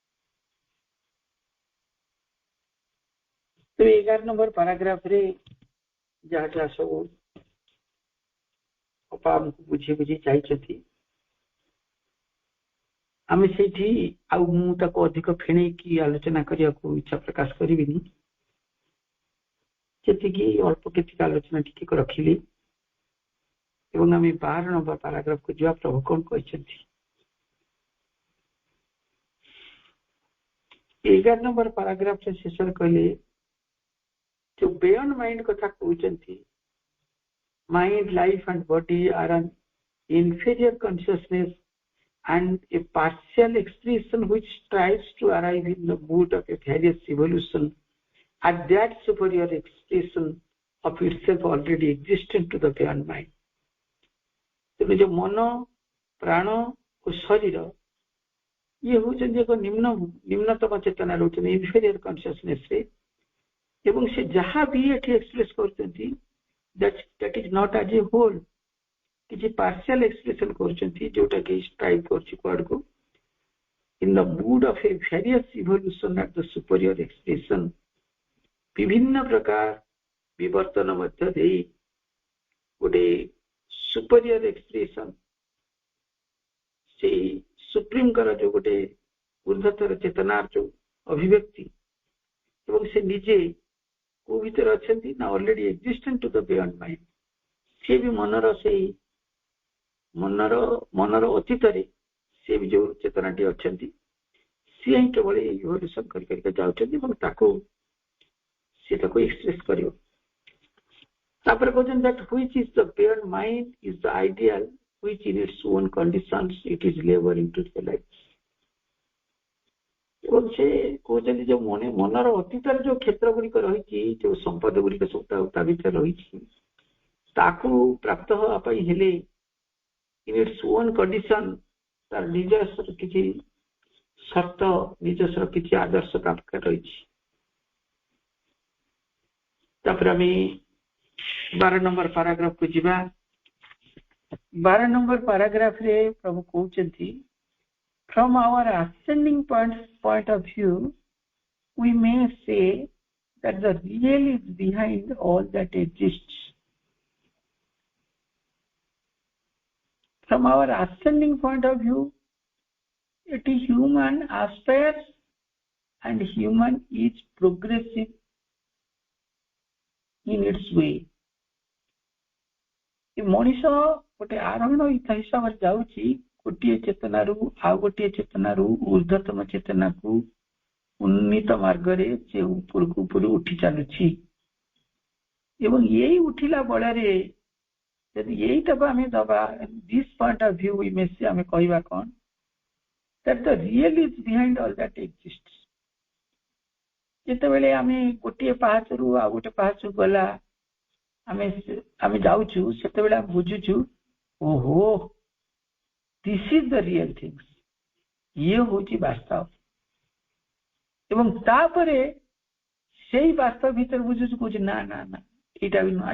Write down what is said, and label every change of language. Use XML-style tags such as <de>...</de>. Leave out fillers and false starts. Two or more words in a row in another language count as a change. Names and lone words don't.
<or>ତ 11 ନମ୍ବର ପାରାଗ୍ରାଫରେ ଯାହା ଯାହା ସବୁ ଅପା ଆମକୁ ବୁଝି ବୁଝି ଯାଇଛନ୍ତି, ଆମେ ସେଇଠି ଆଉ ମୁଁ ତାକୁ ଅଧିକ ଫେଣେଇକି ଆଲୋଚନା କରିବାକୁ ଇଚ୍ଛା ପ୍ରକାଶ କରିବିନି, ଯେତିକି ଅଳ୍ପ କେତିକି ଆଲୋଚନା ଟିକେ ରଖିଲି ଏବଂ ଆମେ 12 ନମ୍ବର ପାରାଗ୍ରାଫକୁ ଯିବା। ପ୍ରଭୁ କଣ କହିଛନ୍ତି? 11 ନମ୍ବର ପାରାଗ୍ରାଫରେ ଶେଷରେ କହିଲେ ଯୋଉ</or> <en>beyond mind</en> <or>କଥା କହୁଛନ୍ତି,</or> <en>mind, life and body are an inferior consciousness and a partial expression which strives to arrive in the mood of a various evolution at that superior expression of itself already existent to the beyond mind.</en> <or>ତେଣୁ ଯୋଉ ମନ, ପ୍ରାଣ ଓ ଶରୀର ଇଏ ହଉଛନ୍ତି ଏକ ନିମ୍ନତମ ଚେତନା ରହୁଛନ୍ତି ଇନଫେରିୟର କନସିୟସନେସରେ, ଏବଂ ସେ ଯାହା ବି ଏଠି ଏକ୍ସପ୍ରେସ କରୁଛନ୍ତି</or> <en>that is not as a whole,</en> <or>କିଛି</or> <en>partial expression</en> <or>କରୁଛନ୍ତି ଯୋଉଟା କି ଷ୍ଟ୍ରାଇଭ କରୁଛି କୁଆଡକୁ</or> <en>in the mood of a various evolution at the superior expression,</en> <or>ବିଭିନ୍ନ ପ୍ରକାର ବିବର୍ତ୍ତନ ମଧ୍ୟ ଦେଇ ଗୋଟେ</or> <en>superior expression,</en> <or>ସେଇ ସୁପ୍ରିମଙ୍କର ଯୋଉ ଗୋଟେ ଊର୍ଦ୍ଧ୍ୱତର ଚେତନାର ଯୋଉ ଅଭିବ୍ୟକ୍ତି ଏବଂ ସେ ନିଜେ କୋଉ ଭିତରେ ଅଛନ୍ତି ନା</or> <en>already existent to the beyond mind,</en> <or>ସେ ବି ମନର ଅତୀତରେ ସେ ବି ଯୋଉ ଚେତନାଟି ଅଛନ୍ତି ସିଏ ହିଁ କେବଳ ଇଭଲ୍ୟୁସନ କରିକା ଯାଉଛନ୍ତି ଏବଂ ତାକୁ ଏକ୍ସପ୍ରେସ କରିବ। ତାପରେ କହୁଛନ୍ତି</or> <en>that which is the beyond mind is the ideal which in its own conditions it is laboring to realize.</en> <or>ଏବଂ ସେ କହୁଛନ୍ତି ଯୋଉ ମନର ଅତୀତରେ ଯୋଉ କ୍ଷେତ୍ର ଗୁଡିକ ରହିଛି, ଯୋଉ ସମ୍ପଦ ଗୁଡିକ ସବୁ ତା ଭିତରେ ରହିଛି, ତାକୁ ପ୍ରାପ୍ତ ହେବା ପାଇଁ ହେଲେ</or> <en>in its own condition</en> <or>ତାର ନିଜସ୍ୱ କିଛି ସର୍ତ୍ତ, ନିଜସ୍ୱ କିଛି ଆଦର୍ଶ ପ୍ରାପ୍ତ ରହିଛି। ତାପରେ ଆମେ 12 ନମ୍ବର ପାରାଗ୍ରାଫକୁ ଯିବା। 12 ନମ୍ବର ପାରାଗ୍ରାଫରେ ପ୍ରଭୁ କହୁଛନ୍ତି</or> <en>from our ascending point of view we may say that the real is behind all that exists. From our ascending point of view, it is human aspires and human is progressive in its way.</en> <or>ଏ ମଣିଷ ଗୋଟେ ଆରୋହଣ ହିସାବରେ ଯାଉଛି ଗୋଟିଏ ଚେତନାରୁ ଆଉ ଗୋଟିଏ ଚେତନାରୁ ଊର୍ଦ୍ଧ୍ୱତମ ଚେତନାକୁ ଉନ୍ନୀତ ମାର୍ଗରେ ସେ ଉପରକୁ ଉପରୁ ଉଠି ଚାଲୁଛି ଏବଂ ଏଇ ଉଠିଲା ବଳରେ ଯଦି ଏଇଟାକୁ ଆମେ ଦବା</or> <en>this point of view</en> <or>ଇମେଜ ଆମେ କହିବା କ'ଣ</or> <en>that the real is behind all that exists.</en> <or>ଯେତେବେଳେ ଆମେ ଗୋଟିଏ ପାହାଚରୁ ଆଉ ଗୋଟେ ପାହାଚକୁ ଗଲା ଆମେ ଯାଉଛୁ ସେତେବେଳେ ଆମେ ବୁଝୁଛୁ ଓହୋ</or> <en>this is the real things,</en> <or>ଇଏ ହଉଛି ବାସ୍ତବ ଏବଂ ତାପରେ ସେଇ ବାସ୍ତବ ଭିତରେ ବୁଝୁଛୁ କହୁଛି ନା ନା ନା ଏଇଟା ବି ନୁହଁ।</or>